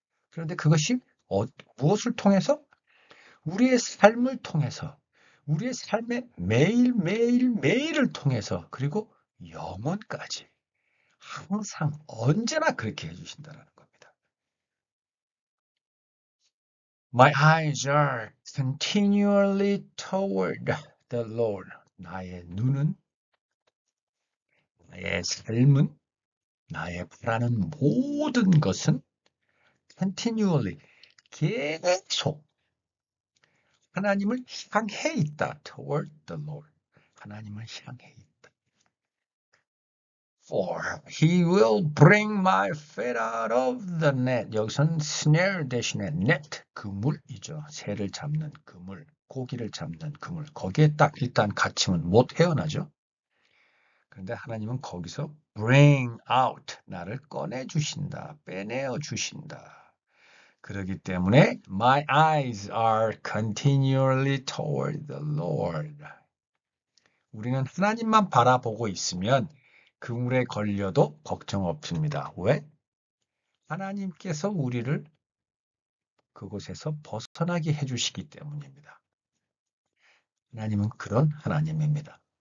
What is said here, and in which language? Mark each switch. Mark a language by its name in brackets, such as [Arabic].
[Korean] 그런데 그것이 무엇을 통해서? 우리의 삶을 통해서, 우리의 삶의 매일을 통해서, 그리고 영원까지 항상 언제나 그렇게 해주신다는 겁니다. [English] My eyes are continually toward the Lord. [Korean] 나의 눈은, 나의 삶은, 나의 바라는 모든 것은 continually, 계속 하나님을 향해 있다. [English] Toward the Lord. [Korean] 하나님을 향해 있다. [English] For he will bring my feet out of the net. [Korean] 여기서는 snare 대신에 net, 그물이죠. 새를 잡는 그물, 고기를 잡는 그물. 거기에 딱 일단 갇히면 못 헤어나죠. 그런데 하나님은 거기서 bring out, 나를 꺼내 주신다. 빼내어 주신다. 그렇기 때문에 [English] my eyes are continually toward the Lord. [Korean] 우리는 하나님만 바라보고 있으면 그물에 걸려도 걱정 없습니다. 왜? 하나님께서 우리를 그곳에서 벗어나게 해주시기 때문입니다. 하나님은 그런 하나님입니다.